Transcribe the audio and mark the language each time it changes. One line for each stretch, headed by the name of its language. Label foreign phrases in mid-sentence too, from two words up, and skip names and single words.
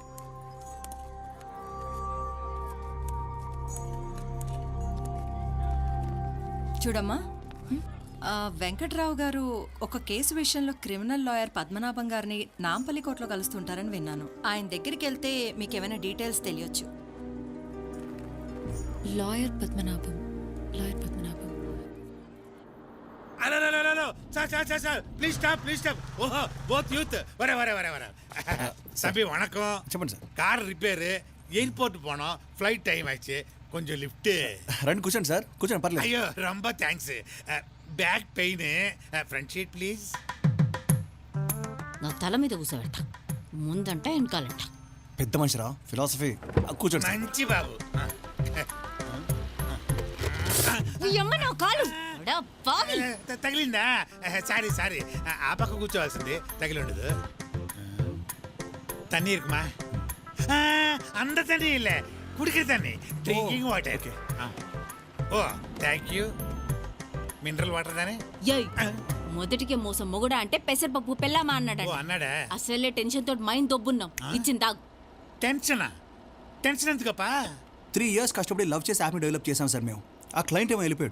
Telugu: చూడమ్మా, వెంకట్రావు గారు ఒక కేసు విషయంలో
English: criminal lawyer
Telugu: పద్మనాభం గారిని నాంపల్లి కోర్టులో కలుస్తుంటారని విన్నాను. ఆయన దగ్గరికి వెళ్తే మీకు ఏమైనా డీటెయిల్స్ తెలియచ్చు. లాయర్ పద్మనాభం, లాయర్ పద్మనాభం.
English: please stop.
Tamil: ஓஹோ,
English: both youth.
Tamil: வர. தம்பி வணக்கம்.
Telugu: చెప్పండి సార్.
Tamil: கார் ரிப்பேரு, எயிர்போர்ட் போனோம்,
English: flight time
Tamil: ஆச்சு, கொஞ்சம் லிஃப்ட்டு.
Telugu: రండి కూర్చోండి సార్, కూర్చోండి పర్లేదు.
Tamil: ஐயோ ரொம்ப தேங்க்ஸ்.
English: back pain, front seat please.
Telugu: నా తల మీద కూసబెడతా, ముందంట వెనకాలంట. పెద్ద మనిషిరా, ఫిలాసఫీ. కూర్చోండి సార్. మంచి బాబు. అమ్మ నా కాలు పావి. తగిలిందా? సారీ. ఆ పక్క కూర్చోవాల్సింది, తగిలి ఉండదు.
Tamil: தண்ணி இருக்குமா? அந்த தண்ணி இல்ல, குடிக்கிற தண்ணி,
English: drinking water. oh thank you. mineral water దానే.
Telugu: ఏయ్, మొదటికే మోసం మొగుడా అంటే పెసరపప్పు పెళ్ళామా అన్నాడు. ఓ అన్నాడా? అసలే టెన్షన్ తోటి మైండ్ దొబ్బున్నాం. ఇచ్చిన తాగు. టెన్షన్ ఎందుకప్పా? 3 years కష్టపడి లవ్ చేసి యాప్ని డెవలప్ చేసాం సార్ మేము. ఆ క్లయింట్ ఏమో వెళ్ళిపోయాడు.